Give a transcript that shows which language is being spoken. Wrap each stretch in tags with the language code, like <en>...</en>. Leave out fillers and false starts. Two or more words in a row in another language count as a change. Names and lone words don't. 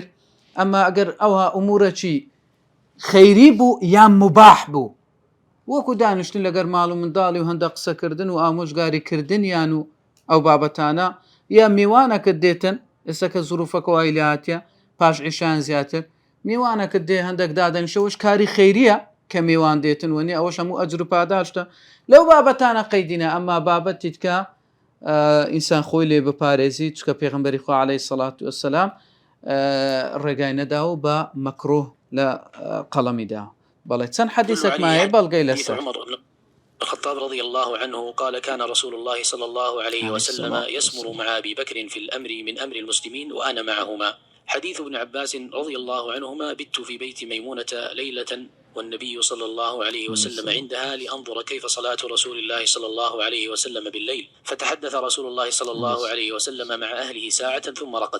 <ckb>ئەمما ئەگەر ئەوها ئومورەکی خەیری بوو یان مباح بوو، وەکو دانیشتن لەگەر ماڵ و منداڵی و هەندە قسەکردن و ئامۆژگاریکردن یان و ئەو بابەتانە، یا میوانەکەت دێتن ئێستا کە زروفەکە وای لە هاتیە پاش عیشان زیاتر میوانەکەت دێ هەندێک دادەنیشەوەش کاری خەیریە کە میوان دێتن وەنی ئەوەش هەموو ئەجر و پاداشتە لەو بابەتانە قەیدینە. ئەمما بابەتیت کە ئینسان خۆی لێ بپارێزی، چکە پێغەمبەری خوا</ckb> <ar>عەلەیهی سەڵات وەسەلام</ar> <ckb>ڕێگای نەداوە بە مەکروه لە قەڵەمیدا. بەڵێ چەند حەدیثێک مایە بەڵگەی لەسەر.</ckb> <ar>الخطاب رضي الله عنه قال: كان رسول الله صلى الله عليه وسلم يسمر مع أبي بكر في الأمر من أمر المسلمين وأنا معهما. حديث ابن عباس رضي الله عنهما: بت في بيت ميمونة ليلة والنبي صلى الله عليه وسلم عندها لأنظر كيف صلاة رسول الله صلى الله عليه وسلم بالليل، فتحدث رسول الله صلى الله عليه وسلم مع أهله ساعة ثم رقد.</ar>